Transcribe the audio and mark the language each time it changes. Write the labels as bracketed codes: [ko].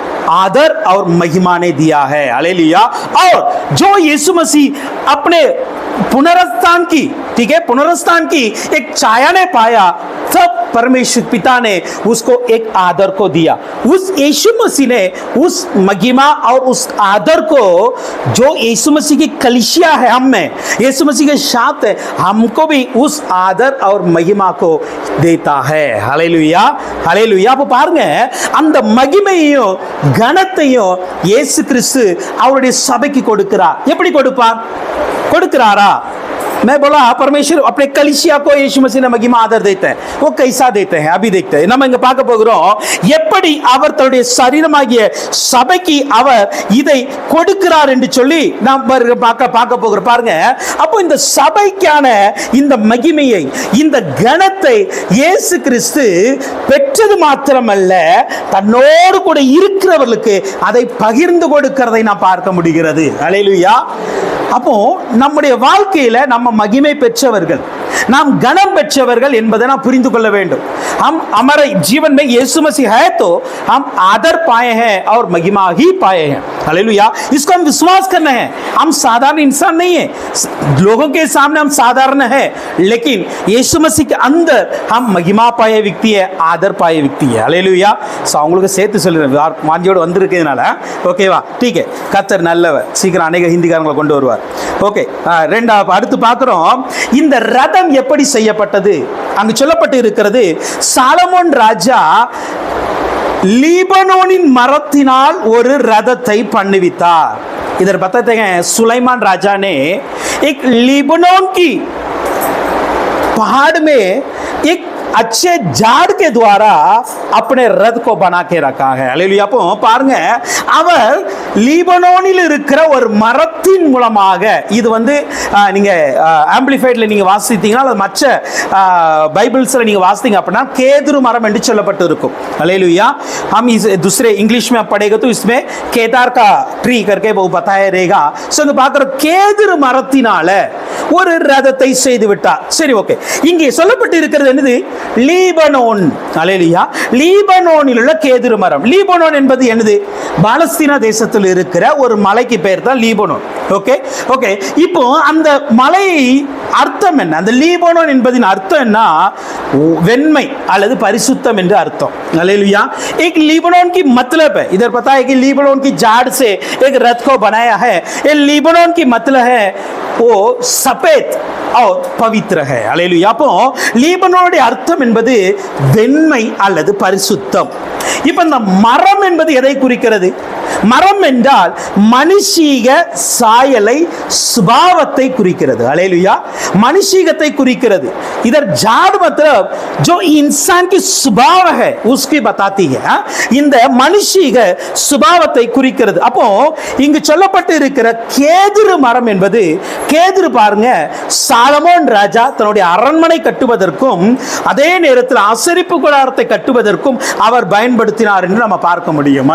[hi] आदर और महिमा ने दिया है। हालेलुया। और जो यीशु मसीह अपने पुनरुत्थान की, ठीक है, पुनरुत्थान की एक छाया ने पाया, तब परमेश्वर पिता ने उसको एक आदर को दिया। उस यीशु मसीह ने उस महिमा और उस आदर को, जो यीशु मसीह की कलीसिया है हम में, यीशु मसीह के साथ है, हमको भी उस आदर और महिमा को देता है। Hallelujah hallelujah. [ta] அப்ப பாருங்க, அந்த மகிமையையும் கனத்தையும் இயேசு கிறிஸ்து அவருடைய சபைக்கு கொடுக்கிறார்। எப்படி கொடுப்பார்? கொடுக்கிறாரா? [hi] मैं बोला परमेश्वर अपने कलीसिया को यीशु मसीह ने महिमा आदर देते हैं। वो कैसा देते हैं अभी देखते हैं। [ta] நம்ம இங்க பார்க்க போகிறோம், எப்படி அவர் தன்னுடைய சரீரமாகிய சபைக்கு அவர் இதை கொடுக்கிறார் என்று சொல்லி நாம் பார்க்க போகிறோம்। பாருங்க, அப்போ இந்த சபைக்கான இந்த மகிமையை, இந்த கனத்தை இயேசு கிறிஸ்து பெற்றது மாத்திரமல்ல, தன்னோடு கூட இருக்கிறவர்களுக்கு அதை பகிர்ந்து கொடுக்கிறதை நாம் பார்க்க முடிகிறது। ஹல்லேலூயா। அப்போ நம்முடைய வாழ்க்கையில நம்ம மகிமை பெற்றவர்கள், நாம் கனம் பெற்றவர்கள் என்பதை நாம் புரிந்து கொள்ள வேண்டும். [hi] हम हमारे जीवन में यीशु मसीह है तो हम आदर पाए हैं और महिमा ही पाए हैं. हालेलुया. इसको हम विश्वास करना है. हम साधारण इंसान नहीं है, लोगों के सामने हम साधारण है, लेकिन यीशु मसीह के अंदर हम महिमा पाए व्यक्ति है, आदर पाए व्यक्ति है. हालेलुया. [ta] सो அவங்களுக்கு சேர்த்து சொல்றேன், வாஞ்சியோடு வந்திருக்கிறதுனால. ஓகேவா? [hi] ठीक है. [ta] கர்த்தர் நல்லவர், சீக்கிரம் அநேக ஹிந்திக்காரங்களை கொண்டு வருவார். ஓகே, ரெண்டாவது அடுத்து பார்க்கிறோம், இந்த ரதம் எப்படி செய்யப்பட்டது. அங்கு சொல்லப்பட்டு இருக்கிறது, சாலமோன் ராஜா லீபனோனின் மரத்தினால் ஒரு ரதத்தை பண்ணுவித்தார். [hi] इधर बताते हैं सुलेमान राजा ने एक लीबनोन की पहाड़ में एक अच्छे झाड़ के द्वारा अपने रथ को बना के रखा है. हालेलुया. [ta] அப்போ பாருங்க, அவர் லீபனோனில் இருக்கிற ஒரு மரத்தின் மூலமாக, இது வந்து நீங்க ஆம்பிளிஃபைட்ல நீங்க வாசித்தீங்கன்னா, அது மற்ற பைபிள்ஸ்ல நீங்க வாசித்தீங்க அப்படின்னா கேதுரு மரம் என்று சொல்லப்பட்டு இருக்கும். [hi] हालेलुया. हम इस दूसरे इंग्लिश में पढ़ेगा तो इसमें केदार का ट्री करके वो बताया रहेगा. [ta] सो இங்க பார்க்குற கேதுரு மரத்தினால ஒரு ரதத்தை செய்து விட்டார். சரி, ஓகே. இங்கே சொல்லப்பட்டு இருக்கிறது என்னது? லீபனோன். அல்லேலூயா. லீபனோனில் உள்ள கேதுரு மரம். லீபனோன் என்பது என்னது? பாலஸ்தீன தேசத்தில் இருக்கிற ஒரு மலைக்கு பெயர் தான் லீபனோன். Okay, okay. இப்போ அந்த மலை அர்த்தம் என்ன? அந்த லீபனோன் என்பதின் அர்த்தம் என்ன? வெண்மை அல்லது பரிசுத்தம் என்று அர்த்தம். அல்லேलुया. [hi] एक लीबनोन की मतलब है, इधर पता है कि लीबनोन की झाड़ से एक रथ को बनाया है. ये लीबनोन की मतलब है वो सफेद और पवित्र है. [ta] அல்லேலुया. அப்போ லீபனோனுடைய அர்த்தம் என்பது வெண்மை அல்லது பரிசுத்தம். இப்போ இந்த மரம் என்பது எதை குறிக்கிறது? மரம் என்றால் மனுஷீக சாயலை, சுபாவத்தை குறிக்கிறது. அல்லேலூயா. மனுஷீகத்தை குறிக்கிறது. [hi] इधर झाड़ मतलब जो इंसान की स्वभाव है उसकी बताती है. [ta] இந்த மனுஷீக சுபாவத்தை குறிக்கிறது. அப்போ இங்கு சொல்லப்பட்டு இருக்கிற கேதுரு மரம் என்பது, கேதுரு பாருங்க, சாலமோன் ராஜா தன்னுடைய அரண்மனை கட்டுவதற்கும் அதே நேரத்தில் ஆசரிப்பு கூடாரத்தை கட்டுவதற்கும் அவர் பயன்படுத்தினார் என்று நம்ம பார்க்க முடியும்.